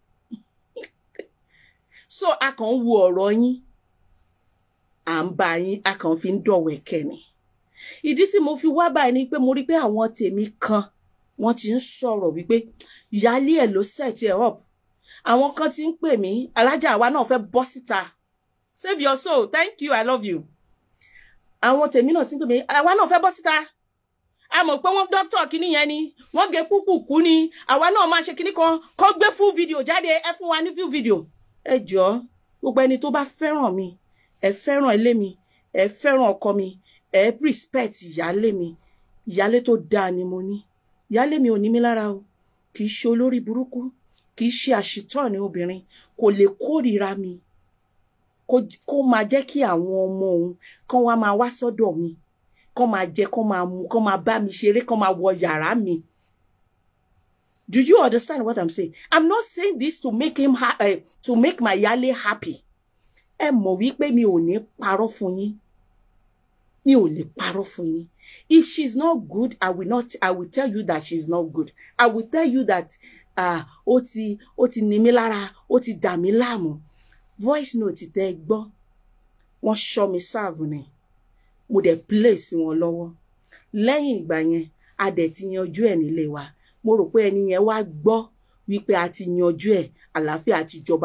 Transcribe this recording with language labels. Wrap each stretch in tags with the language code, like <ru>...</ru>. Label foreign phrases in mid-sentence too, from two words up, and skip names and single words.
<yo>So a kàn ń wo ọ̀rọ̀ yín. À ń bá yín, a kàn fi ń dọ̀wẹ̀kẹ́ ni. Ìdí tí mo fi wá báyìí ni pé mo rí pé àwọn tèmi kan wọ́n ti ń sọ̀rọ̀ wípé ìyálé ẹ̀ ló set ẹ̀ up. Àwọn kan ti ń pè mí, alájà àwa náà fẹ́ bọ́ síta.</yo> <en>Save your soul, thank you, I love you.</en> <yo>Àwọn tèmi náà ti ń pè mí, àwa náà fẹ́ bọ́ síta. A mọ̀ pé wọ́n dọ́kítọ̀ kìíní yẹn ni, wọ́n gé kúkúkú ni, àwa náà máa ṣe kìíní kan, kó gbé</yo> <en>full video</en> <yo>jáde, ẹ fún wa ní</yo> <en>full video.</en> <yo>Ẹ jọ̀ọ́, gbogbo ẹni tó bá fẹ́ràn mi, ẹ fẹ́ràn ilé mi, ẹ fẹ́ràn ọkọ mi, ẹ respect ìyálé mi, ìyálé tó dáa ni mo ní. Ìyálé mi ò ní mí lára o, kì í ṣe olórí burúkú, kì í ṣe àṣìtọ́ ní obìnrin, kò lè kórìíra mi, kó máa jẹ́ kí àwọn ọmọ òun kán wá máa wá sọ́dọ̀ mi, kán máa jẹ, kán máa mu, kán máa bá mi ṣeré, kán máa wọ yàrá mi.</yo> <en>Do you understand what I'm saying? I'm not saying this to make him to make my ìyálé happy.</en> <yo>Ẹ mọ̀ wípé mi ò ní parọ́ fún yín. Mi ò lè parọ́ fún yín.</yo> <en>If she's not good, I will tell you that she's not good. I will tell you that</en> <yo>ó ti ní mi lára, ó ti dà mí láàmú.</yo> <en>Voice note</en> <yo>tẹ́ gbọ́. Wọ́n ṣọ́ mi serve ni. Mo dẹ̀ place wọn lọ́wọ́. Lẹ́yìn ìgbà yẹn, a dẹ̀ ti yanjú ẹ̀ nílé wa. Mo rò pé ẹni yẹn wá gbọ́ wípé a ti yanjú ẹ̀, àlàáfíà àti ìjọba.</yo>